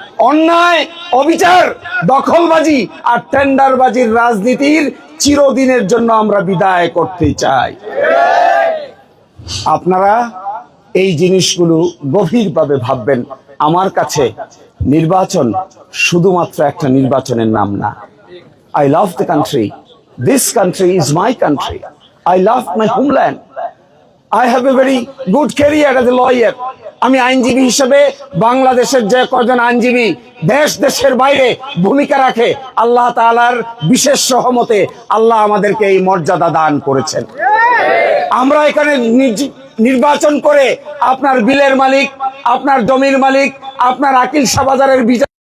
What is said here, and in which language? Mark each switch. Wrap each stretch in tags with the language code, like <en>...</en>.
<bn>অন্যায়, অবিচার, দখলবাজি আর টেন্ডারবাজির রাজনীতির চিরদিনের জন্য আমরা বিদায় করতে চাই। আপনারা এই জিনিসগুলো গভীরভাবে ভাববেন। আমার কাছে নির্বাচন শুধুমাত্র একটা নির্বাচনের নাম না।</bn> <en>I love the country. This country is my country. I love my homeland. I have a very good career as a lawyer.</en> <bn>আমি আইনজীবী হিসেবে বাংলাদেশের যে কজন আইনজীবী দেশ দেশের বাইরে ভূমিকা রাখে, আল্লাহ তাআলার বিশেষ রহমতে আল্লাহ আমাদেরকে এই মর্যাদা দান করেছেন। আমরা এখানে নির্বাচন করে আপনার বিলের মালিক, আপনার জমির মালিক, আপনার আকিল শাহবাজারের বিচার</bn>